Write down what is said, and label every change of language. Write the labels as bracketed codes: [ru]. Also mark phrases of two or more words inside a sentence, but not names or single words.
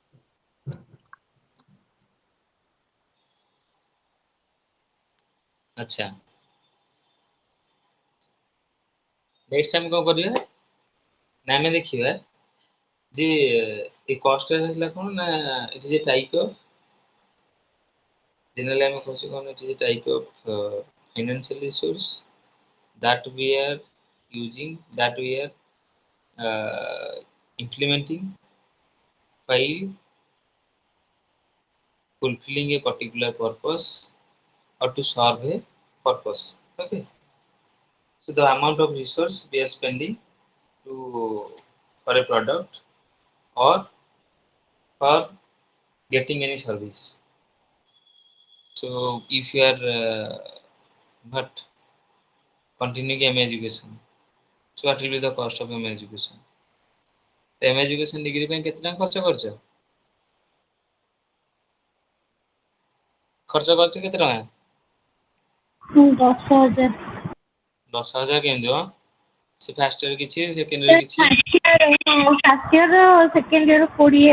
[or] ଆଚ୍ଛା ନେକ୍ସଟ ଆମେ କଣ କରିବା ନା ଆମେ ଦେଖିବା ଯେ ଏ କଷ୍ଟ ହେଲା କଣ ନା [en] it is a type of [or] generally ଆମେ କହୁଛେ କଣ [en] it is a type of financial resource that we are using that we are implementing while fulfilling a particular purpose or to serve a purpose okay so the amount of resource we are spending to for a product or for getting any service so if you are but continuing MA education so what will be the cost of MA education MA education degree [or] ପାଇଁ କେତେ ଟଙ୍କା ଖର୍ଚ୍ଚ କରିଛ କେତେ ଟଙ୍କା [en] 10,000 [or] 10,000 କେମିତି ମ ସେ [en] first year [or] କିଛି [en] second year [or] କିଛି [en] first year second year 20